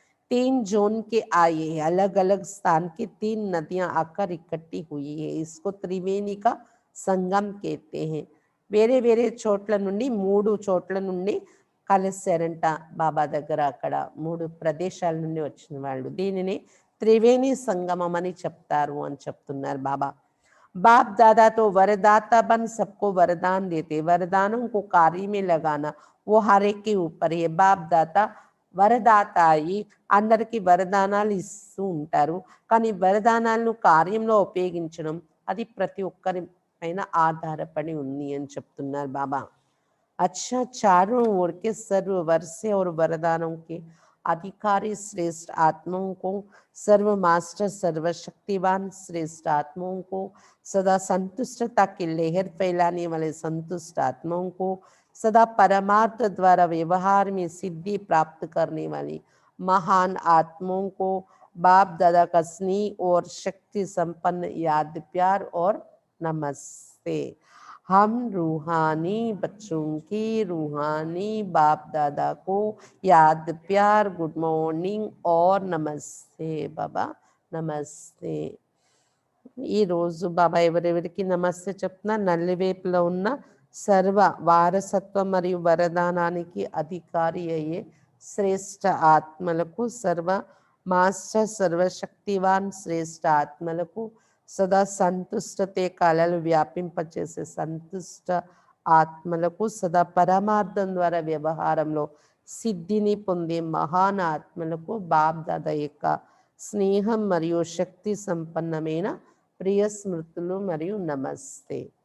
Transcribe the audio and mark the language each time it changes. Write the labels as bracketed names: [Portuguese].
[Hindi] 3 zone के आए हैं, अलग अलग स्थान की 3 नदियां आकर इकट्ठी हुई है. इसको त्रिवेणी का संगम कहते हैं. [Telugu] వేరే వేరే చోట్ల నుండి 3 చోట్ల నుండి కలిశారంట బాబా దగ్గర. అక్కడ 3 ప్రదేశాల నుండి వచ్చిన వాళ్ళు. దీనిని త్రివేణి సంగమం అని చెప్తారు అని చెప్తున్నారు బాబా. [Hindi] बाप दादा तो वरदाता बन सबको वरदान देते. वरदानों को कार्य में लगाना वो हर एक के ऊपर है. [Telugu] बाप दाता వరదాత అయి అందరికీ వరదానాలు ఇస్తూ ఉంటారు. కానీ వరదానాలను కార్యంలో ఉపయోగించడం అది ప్రతి ఒక్కరి పైన ఆధారపడి ఉంది అని చెప్తున్నారు బాబా. [Hindi] अच्छा, चारों ओर के सर्व वर्षे और वरदानों के अधिकारी श्रेष्ठ आत्माओं को, सर्व मास्टर सर्वशक्तिवान श्रेष्ठ आत्माओं को, सदा संतुष्टता की लहर फैलाने वाले संतुष्ट आत्माओं को, सदा परमार्थ द्वारा व्यवहार में सिद्धि प्राप्त करने वाली महान आत्माओं को बाप दादा का स्नेह और शक्ति संपन्न याद प्यार और नमस्ते। हम रूहानी बच्चों की रूहानी बाप दादा को याद प्यार गुड मॉर्निंग और नमస్తే బాబా నమస్తే। [Telugu] ఈరోజు బాబా ఎవరెవరికి నమస్తే చెప్తున్నా, నల్లివేపులో ఉన్న సర్వ వారసత్వ మరియు వరదానానికి అధికారి అయ్యే శ్రేష్ఠ ఆత్మలకు, సర్వ మాస్టర్ సర్వశక్తివాన్ శ్రేష్ఠ ఆత్మలకు, సదా సంతుష్టతే కళలు వ్యాపింపచేసే సంతుష్ట ఆత్మలకు, సదా పరమార్థం ద్వారా వ్యవహారంలో సిద్ధిని పొందే మహాన్ ఆత్మలకు బాప్ దాదా యొక్క స్నేహం మరియు శక్తి సంపన్నమైన प्रिय स्मृतुलु मरियु नमस्ते।